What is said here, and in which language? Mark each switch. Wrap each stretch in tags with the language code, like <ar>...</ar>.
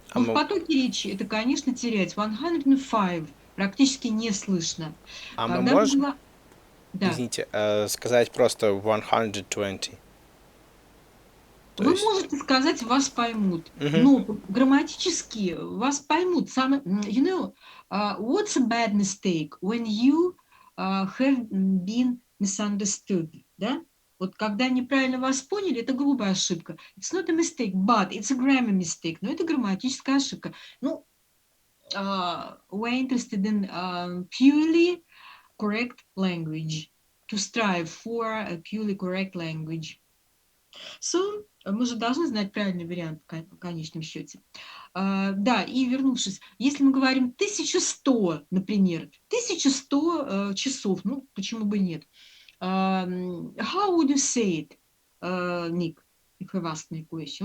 <ru>Но в потоке речи это, конечно, терять. 105 практически не слышно. А мы можем, извините, сказать просто 120? Вы можете сказать, вас поймут, но грамматически вас поймут.</ru> <en>You know, what's a bad mistake when you have been misunderstood, да?</en> <ru>Вот когда неправильно вас поняли, это грубая ошибка.</ru> <en>It's not a mistake, but it's a grammar mistake.</en> <ru>Но это грамматическая ошибка.</ru> <en>Ну, we're interested in purely correct language, to strive for a purely correct language.</en> <ru>So, мы же должны знать правильный вариант в конечном счете. Да, и вернувшись, если мы говорим 1100, например, 1100 часов, ну, почему бы нет?</ru> <en>How would you say it, Nick, if you ask me a question?</en>